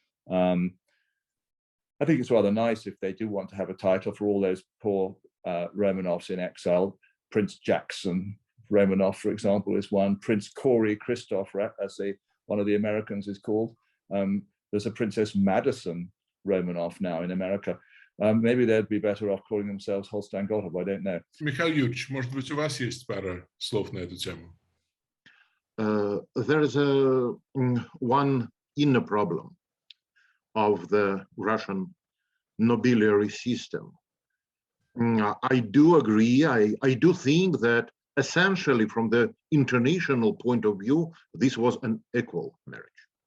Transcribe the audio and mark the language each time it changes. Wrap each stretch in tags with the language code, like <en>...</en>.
<en>I think it's rather nice if they do want to have a title for all those poor Romanovs in exile. Prince Jackson Romanov, for example, is one. Prince Corey Christoph, as one of the Americans is called. There's a Princess Madison Romanov now in America. Maybe they'd be better off calling themselves Holstein-Gottorp, I don't know.</en> <ru>Михаил Юрьевич, может быть, у вас есть пара слов на эту тему?</ru> <en>There is one inner problem of the Russian nobiliary system. I do agree, I do think that essentially from the international point of view, this was an equal marriage.</en>